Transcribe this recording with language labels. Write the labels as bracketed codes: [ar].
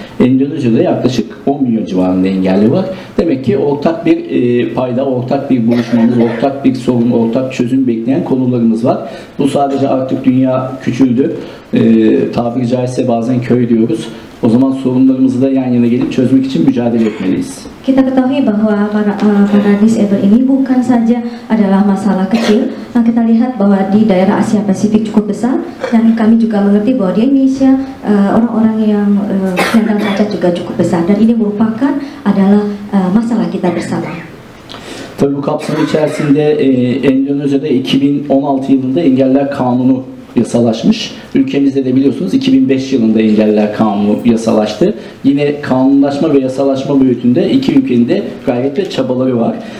[tr] Endonezya'da yaklaşık 10 milyon civarında engelli var. Demek ki ortak bir payda, ortak bir buluşmamız, ortak bir sorun, ortak çözüm bekleyen konularımız var. Bu sadece artık dünya küçüldü. Tabiri caizse bazen köy diyoruz. O zaman sorunlarımızı da yan yana gelip çözmek için mücadele etmeliyiz. [id] Kita ketahui bahwa para disable ini bukan saja adalah masalah kecil. Kita lihat bahwa di daerah Asia Pasifik cukup besar dan kami juga mengerti bahwa di Indonesia orang-orang yang penyandang cacat juga cukup besar dan ini merupakan adalah masalah kita bersama. [tr] Tabii bu kapsam içerisinde Endonezya'da 2016 yılında Engeller Kanunu yasalaşmış. Ülkemizde de biliyorsunuz 2005 yılında Engelliler Kanunu yasalaştı. Yine kanunlaşma ve yasalaşma boyutunda iki ülkenin de gayret ve çabaları var.